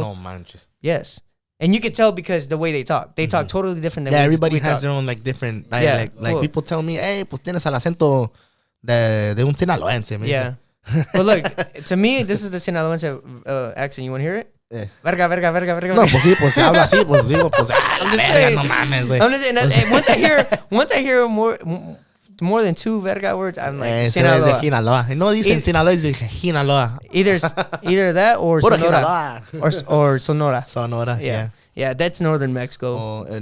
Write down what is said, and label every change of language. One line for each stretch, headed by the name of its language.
Spanish: No manches.
English: Yes. And you can tell because the way they talk. They talk totally different than everybody we has talk. their own like different dialect. Like people tell me, hey,
Spanish: pues tienes el acento de un sinaloense.
English: Yeah. But look, to me, this is the Sinaloense accent. You want to hear it? Yeah. Verga.
Spanish: No, pues sí, pues se habla así, pues digo, pues
English: I'm just saying,
Spanish: no mames, güey.
English: I'm just saying, once I hear more than 2 verga words, I'm like, Sinaloa.
Spanish: Sinaloa. No dicen Sinaloa, dicen Sinaloa.
English: Either that or Sonora. Or Sonora. Sonora, yeah. Yeah, that's northern Mexico.